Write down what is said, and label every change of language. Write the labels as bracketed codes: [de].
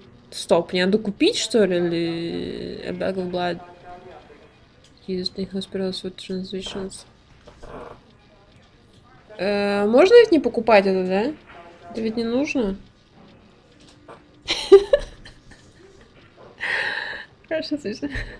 [ru] Стоп, мне надо купить, что ли, или... [en] A bag of blood. Used in hospitals with transitions. [ru] Можно ведь не покупать это, да? Это ведь не нужно. Хорошо, слышно.